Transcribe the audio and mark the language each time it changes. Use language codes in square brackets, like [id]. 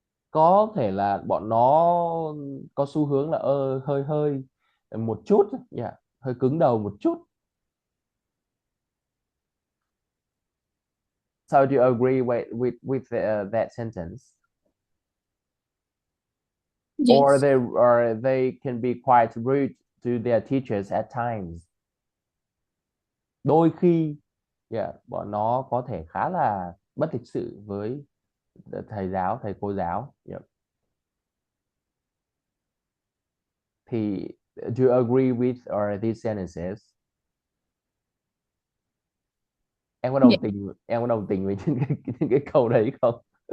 [vi] Có thể là bọn nó có xu hướng là hơi hơi một chút, yeah, hơi cứng đầu một chút. [en] So do you agree with that sentence? Yes. Or they can be quite rude to their teachers at times. [vi] Đôi khi, yeah, bọn nó có thể khá là bất lịch sự với thầy cô giáo. [en] Yeah. Thì do you agree with these sentences? [vi] Em có đồng tình với những cái câu đấy không?